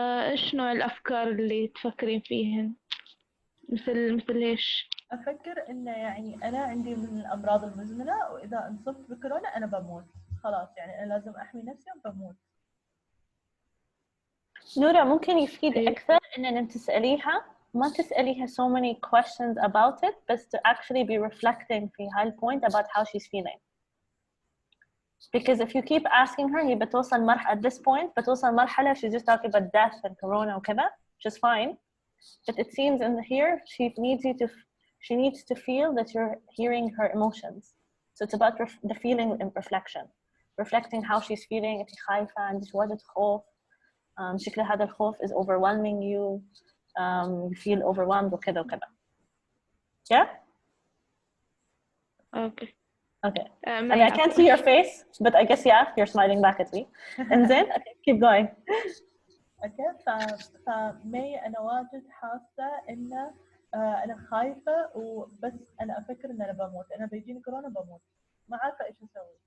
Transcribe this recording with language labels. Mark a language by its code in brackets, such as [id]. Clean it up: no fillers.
[ar] إيش نوع الأفكار اللي تفكرين فيهن؟ مثل إيش؟ أفكر إنه يعني أنا عندي من الأمراض المزمنة، وإذا انصبت بكورونا أنا بموت خلاص. يعني أنا لازم أحمي نفسي وبموت. نورا ممكن يفيد أكثر إن تسأليها، ما تسأليها [en] so many questions about it, [ar] بس [en] to actually be reflecting [ar] في [en] هالpoint about how she's feeling. Because if you keep asking her, [ar] هي بتوصل مرحلة [en] at this point [ar] بتوصل مرحلة [en] she's just talking about death and corona [ar] وكذا, [en] which is fine. But it seems in here she needs to feel that you're hearing her emotions. So it's about the feeling and reflecting how she's feeling. [ar] أنت خايفة، عندك واجد خوف. [en] شكل هذا الخوف is overwhelming you. You feel overwhelmed وكذا وكذا. Yeah? Okay. Okay. I mean, I can't see your face, but I guess, yeah, you're smiling back at me. And then, okay, keep going. Okay. [ar] فمي أنا واجد حاسة إنه أنا خايفة، وبس أنا أفكر إن أنا بموت. أنا بيجيني كورونا بموت، ما عارفة إيش أسوي.